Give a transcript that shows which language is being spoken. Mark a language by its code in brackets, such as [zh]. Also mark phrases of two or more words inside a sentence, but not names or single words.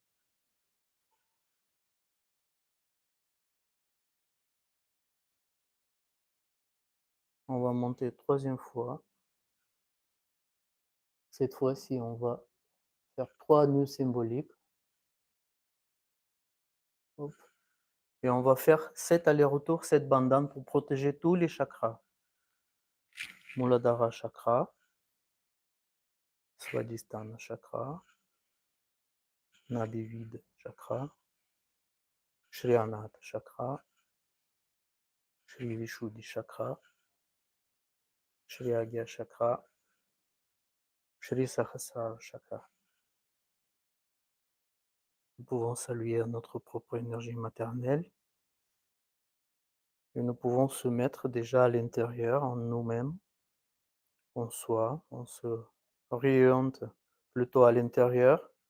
[fr] On va monter troisième fois. Cette fois-ci, on va faire 3 nœuds symboliques. Hop. Et on va faire 7 allers-retours, 7 bandanes pour protéger tous les chakras. Muladhara chakra, Swadhisthana chakra, Nadivid chakra, Shri Anahata chakra, Shri Vishuddhi chakra, Shri Agya chakra, Shri Sahasrara chakra. Nous pouvons saluer notre propre énergie maternelle et nous pouvons se mettre déjà à l'intérieur, en nous-mêmes, en soi, on se oriente plutôt à l'intérieur.